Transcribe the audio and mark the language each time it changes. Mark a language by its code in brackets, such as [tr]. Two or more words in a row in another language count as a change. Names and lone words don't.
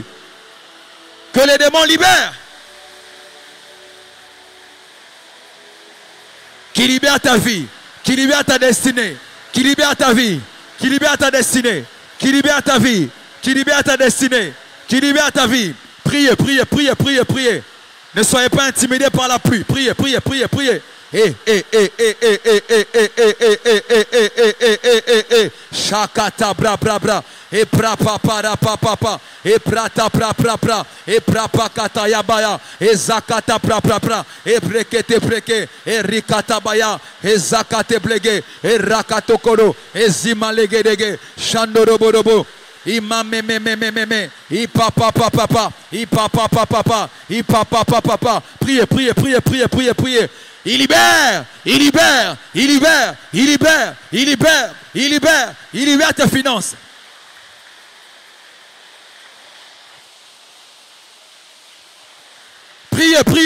[fr] Que les démons libèrent. Qui libère ta vie, qui libère ta destinée, qui libère ta vie, qui libère ta destinée, qui libère ta vie, qui libère ta destinée, qui libère ta vie. Priez, priez, priez, priez, priez. Ne soyez pas intimidés par la pluie. Priez, priez, priez, priez. Shakata bra bra bra. et pra papa papa, et prata pra pra pra, et pra pakata yabaya, et zakata pra pra pra, et brekete breke, et rikata baya, et zakate blege, et rakatokoro, et zimalegedege, shandorobo. Imame me, papa papa, papa papa, papa papa. Priez. Il libère tes finances. Priez.